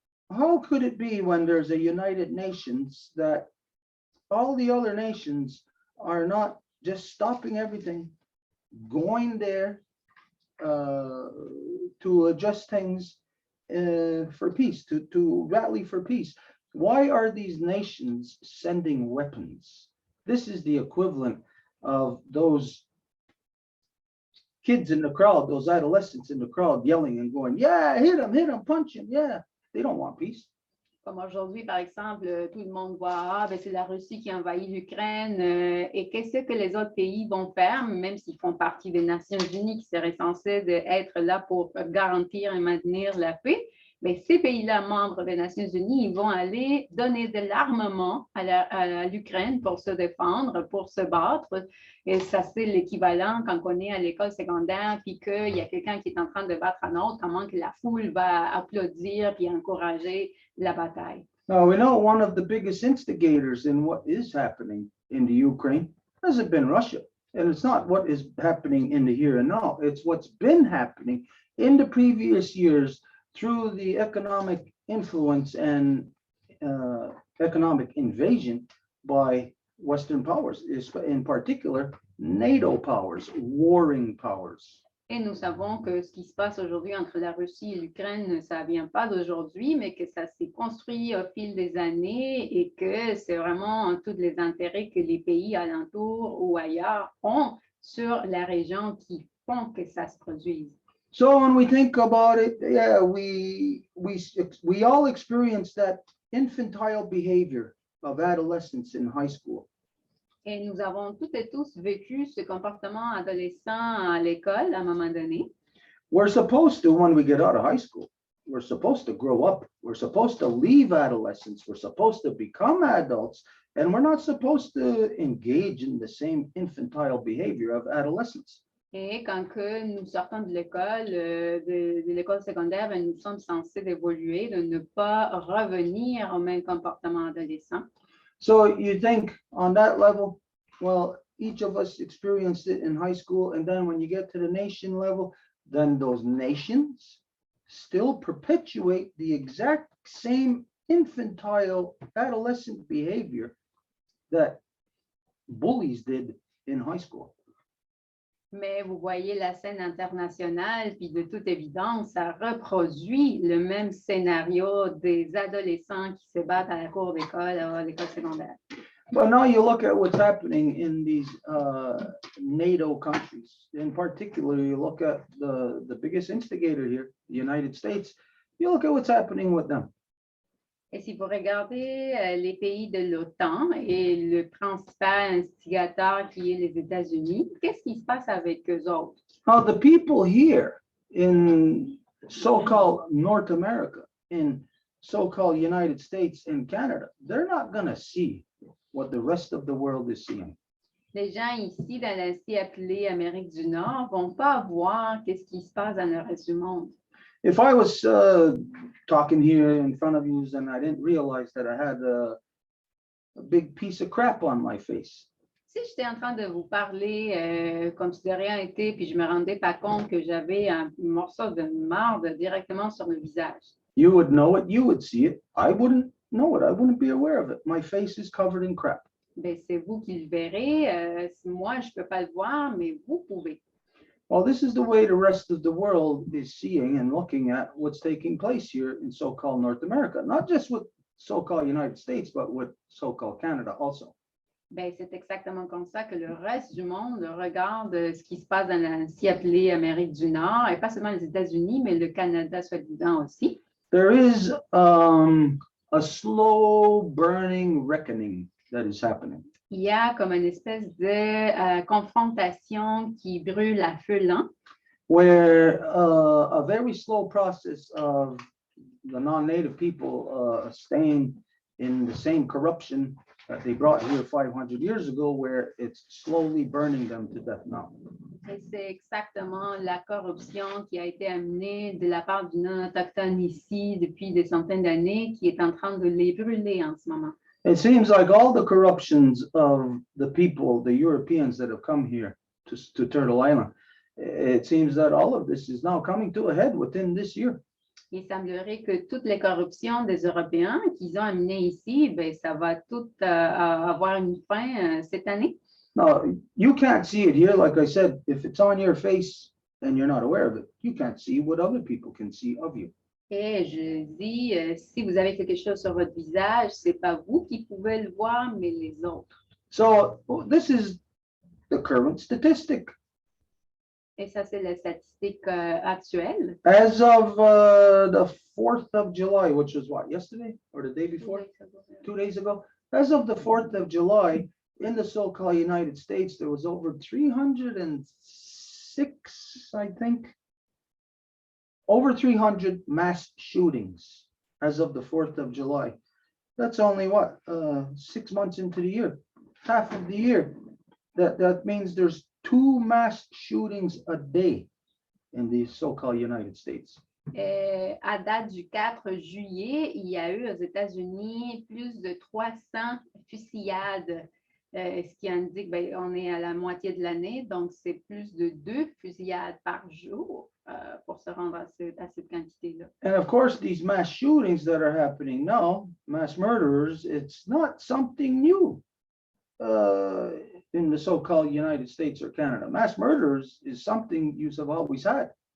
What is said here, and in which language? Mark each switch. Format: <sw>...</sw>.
<en>How could it be when there's a United Nations that all the other nations are not just stopping everything, going there to adjust things for peace, to rally for peace? Why are these nations sending weapons? This is the equivalent of those kids in the crowd, those adolescents in the crowd yelling and going, yeah, hit him, punch him. Yeah, they don't want peace.</en> <fr>Comme aujourd'hui, par exemple, tout le monde voit, ben, c'est la Russie qui envahit l'Ukraine. Et qu'est-ce que les autres pays vont faire, même s'ils font partie des Nations unies qui seraient censées être là pour garantir et maintenir la paix? Mais ces pays-là, membres des Nations unies, ils vont aller donner de l'armement à l'Ukraine pour se défendre, pour se battre. Et ça, c'est l'équivalent quand on est à l'école secondaire, puis qu'il y a quelqu'un qui est en train de battre un autre, comment que la foule va applaudir puis encourager la bataille.</fr> <en>Now, we know one of the biggest instigators in what is happening in the Ukraine hasn't been Russia. And it's not what is happening in the here and now. It's what's been happening in the previous years through the economic influence and economic invasion by Western powers, in particular NATO powers, warring powers.</en> <fr>Et nous savons que ce qui se passe aujourd'hui entre la Russie et l'Ukraine, ça ne vient pas d'aujourd'hui, mais que ça s'est construit au fil des années et que c'est vraiment tous les intérêts que les pays alentours ou ailleurs ont sur la région qui font que ça se produise.</fr> <en>So when we think about it, yeah, we all experience that infantile behavior of adolescence in high school.</en> <fr>Et nous avons toutes et tous vécu ce comportement adolescent à l'école à un moment donné.</fr> <en>We're supposed to, when we get out of high school, we're supposed to grow up. We're supposed to leave adolescence. We're supposed to become adults. And we're not supposed to engage in the same infantile behavior of adolescence.</en> <fr>Et quand que nous sortons de l'école secondaire, ben, nous sommes censés évoluer, de ne pas revenir au même comportement adolescent.</fr> <en>So you think on that level, well, each of us experienced it in high school. And then when you get to the nation level, then those nations still perpetuate the exact same infantile adolescent behavior that bullies did in high school.</en> <fr>Mais vous voyez la scène internationale, puis de toute évidence, ça reproduit le même scénario des adolescents qui se battent à la cour d'école, à l'école secondaire.</fr> <en>But now you look at what's happening in these NATO countries. In particular, you look at the biggest instigator here, the United States. You look at what's happening with them.</en> <fr>Et si vous regardez les pays de l'OTAN et le principal instigateur qui est les États-Unis, qu'est-ce qui se passe avec eux autres?</fr> <en>Now, the people here in so-called North America, in so-called United States and Canada, they're not going to see what the rest of the world is seeing.</en> <fr>Les gens ici dans l'ainsi appelé Amérique du Nord vont pas voir qu'est-ce qui se passe dans le reste du monde.</fr> <en>If I was talking here in front of you and I didn't realize that I had a big piece of crap on my face,</en> <fr>Si j'étais en train de vous parler comme si de rien n'était, puis je me rendais pas compte que j'avais un morceau de marde directement sur le visage,</fr> <en>you would know it, you would see it. I wouldn't know it, I wouldn't be aware of it. My face is covered in crap.</en> <fr>ben, c'est vous qui le verrez. Moi, je peux pas le voir, mais vous pouvez.</fr> <en>Well, this is the way the rest of the world is seeing and looking at what's taking place here in so-called North America, not just with so-called United States, but with so-called Canada also.</en> <fr>Ben, c'est exactement comme ça que le reste du monde regarde ce qui se passe dans l'ainsi appelé Amérique du Nord, et pas seulement les États-Unis, mais le Canada soi-disant aussi.</fr> <en>There is a slow burning reckoning that is happening.</en> <fr>Il y a comme une espèce de confrontation qui brûle à feu lent,</fr> <en>Where a very slow process of the non-native people staying in the same corruption that they brought here 500 years ago, where it's slowly burning them to death now.</en> <fr>et c'est exactement la corruption qui a été amenée de la part du non-autochtone ici depuis des centaines d'années qui est en train de les brûler en ce moment.</fr> <en>It seems like all the corruptions of the people, the Europeans that have come here to Turtle Island, it seems that all of this is now coming to a head within this year.</en> <fr>Il semblerait que toutes les corruptions des Européens qu'ils ont amenées ici, ben, ça va tout avoir une fin cette année.</fr> <en>Now, you can't see it here. Like I said, if it's on your face and you're not aware of it, you can't see what other people can see of you.</en> <fr>Et je dis, si vous avez quelque chose sur votre visage, c'est pas vous qui pouvez le voir, mais les autres.</fr> <en>So this is the current statistic.</en> <fr>Et ça, c'est la statistique actuelle.</fr> <en>As of the 4th of July, which was what, yesterday or the day before? 2 days ago. As of the 4th of July, in the so-called United States, there was over 306, I think, over 300 mass shootings as of the 4th of July. That's only what, 6 months into the year, half of the year. That means there's 2 mass shootings a day in the so-called United States.</en> <fr>À date du 4 juillet, il y a eu aux États-Unis plus de 300 fusillades, ce qui indique qu'on est à la moitié de l'année, donc c'est plus de 2 fusillades par jour pour se rendre à cette quantité-là.</fr> <en>And of course, these mass shootings that are happening now, mass murderers, it's not something new in the so-called United States or Canada. Mass murderers is something you have always had.</en>